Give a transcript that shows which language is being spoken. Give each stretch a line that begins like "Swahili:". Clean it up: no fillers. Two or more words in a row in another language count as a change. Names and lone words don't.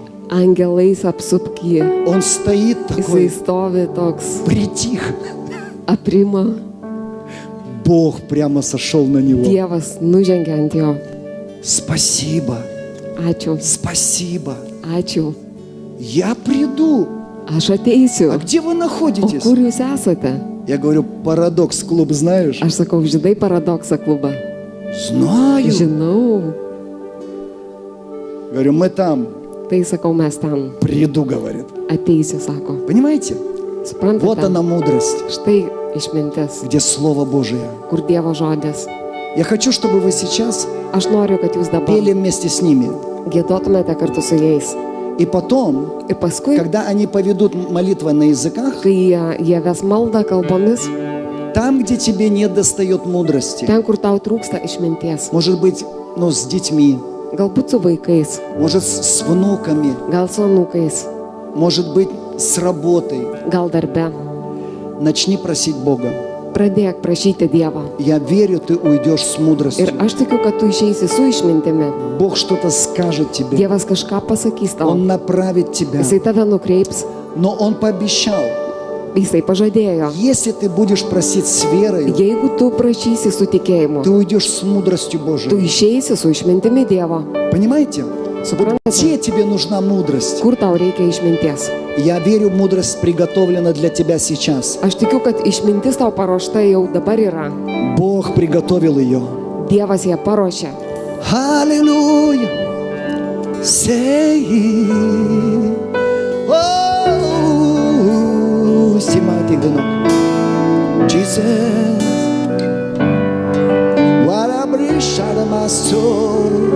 Lithuanian: Angelais apsupky.
Russian: Он стоит
Lithuanian: Jisai
Russian: такой,
Lithuanian: stovi toks.
Russian: притих.
Lithuanian: Aprima.
Russian: Бог прямо сошел на него.
Lithuanian: Dievas nužengia ant jo.
Russian: Спасибо.
Lithuanian: Ačiū.
Russian: Спасибо.
Lithuanian: Ačiū.
Russian: Я приду.
Lithuanian: Aš ateisiu.
Russian: А где вы
Lithuanian: O
Russian: находитесь?
Lithuanian: kur jūs esate?
Russian: Я говорю, парадокс клуб знаешь?
Lithuanian: Aš sakau, žinai paradoksą klubą.
Russian: Знаю.
Lithuanian: Žinau.
Russian: Говорю, мы там.
Lithuanian: Tai sakau, mes ten.
Russian: Приду, говорит.
Lithuanian: Ateisiu, sako.
Russian: Понимаете?
Lithuanian: Suprantate?
Russian: Вот она мудрость,
Lithuanian: Štai išmintis,
Russian: где Слово Божие.
Lithuanian: kur Dievo žodis.
Russian: Я хочу, чтобы вы сейчас
Lithuanian: Aš noriu, kad jūs dabar
Russian: пели вместе с ними.
Lithuanian: gėdotumėte kartu su jais.
Russian: И потом,
Lithuanian: Ir paskui,
Russian: когда они поведут молитвы на языках,
Lithuanian: kai jie ves maldą kalbomis,
Russian: там, где тебе не достает мудрости,
Lithuanian: ten, kur tau trūksta išminties,
Russian: может быть, с детьми,
Lithuanian: galbūt su vaikais,
Russian: может, с внуками,
Lithuanian: gal su anūkais,
Russian: может быть, с работой,
Lithuanian: gal darbe,
Russian: начни просить Бога.
Lithuanian: pradėk prašyti Dievo.
Russian: Я верю, ты уйдешь с
Lithuanian: Ir
Russian: мудростью.
Lithuanian: aš tikiu, kad tu išeisi su išmintimi.
Russian: Бог что-то скажет тебе.
Lithuanian: Dievas kažką pasakys tau.
Russian: Он направит тебя.
Lithuanian: Jisai tave nukreips.
Russian: Но Он пообещал,
Lithuanian: Jisai pažadėjo.
Russian: если ты будешь просить с верой,
Lithuanian: Jeigu tu prašysi su tikėjimu,
Russian: ты уйдешь с мудростью
Lithuanian: tu
Russian: Божией.
Lithuanian: išeisi su išmintimi Dievo.
Russian: Понимаете?
Lithuanian: Suprantate?
Russian: Где тебе нужна мудрость?
Lithuanian: Kur tau reikia išminties?
Russian: Я верю, мудрость приготовлена для тебя сейчас.
Lithuanian: Aš tikiu, kad išmintis tau paruošta jau dabar yra.
Russian: Бог приготовил ее.
Lithuanian: Dievas ją paruošė. Аллилуйя! Sei. Oh, Simati Ganok. Jesus. What a bridge out of my soul.